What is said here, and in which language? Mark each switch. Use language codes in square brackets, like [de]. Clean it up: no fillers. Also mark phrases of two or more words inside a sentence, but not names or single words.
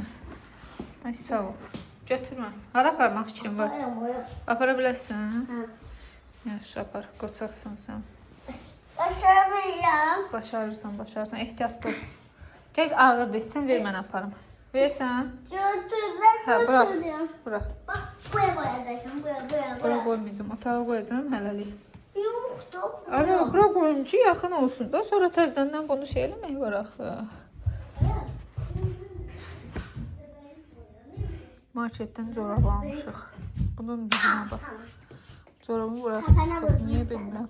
[az] Ay, sağ ol. Götürmə. Hara aparmaq fikrin var? Apara bilərsən? Hə. Yaxşı, apar. Qoçaqsan sən. [tr] Başaramayacağım. [az] Başarırsan. Ehtiyatlı ol. Gəl ağır desən, ver mən aparım. Versən? Götürmək Hə, [tr] bırak. götürüyorum. Bırak. Bak, buraya koyacaksın, [az] Bura qoymayacağım. Otağa qoyacağım hələlik. Yoxdur. Ara, bura qoyum ki, yaxın olsun da. Sonra təzədən bunu şey eləmək var axı. Marketdən corab almışıq. Bunun dibinə bax. Corabın burası çıxıb. Niyə bilmirəm.